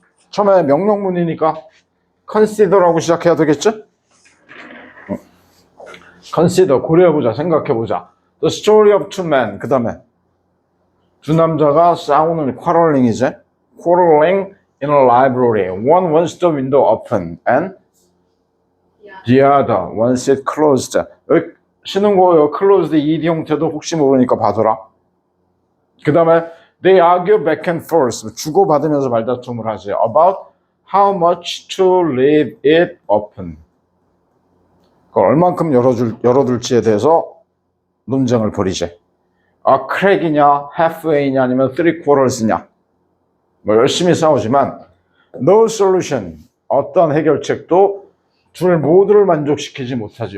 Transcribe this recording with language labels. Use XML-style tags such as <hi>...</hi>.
<ko>처음에 명령문이니까 consider라고 시작해야 되겠지? consider, 고려해보자, 생각해보자.</ko> <en>The story of two men.</en> <ko>그 다음에 두 남자가 싸우는 quarreling이지?</ko> <en>quarreling in a library. One wants the window open and the other wants it closed.</en> <ko>여기 쉬는 거예요. closed ed 형태도 혹시 모르니까 봐둬라. 그 다음에</ko> <en>they argue back and forth.</en> <ko>주고받으면서 말다툼을 하지.</ko> <en>about how much to leave it open.</en> <ko>얼만큼 열어둘지에 대해서 논쟁을 벌이지. 아, crack이냐, halfway냐, 아니면 three quarters냐. 뭐 열심히 싸우지만</ko> <en>no solution,</en> <ko>어떤 해결책도 둘 모두를 만족시키지 못하지.</ko>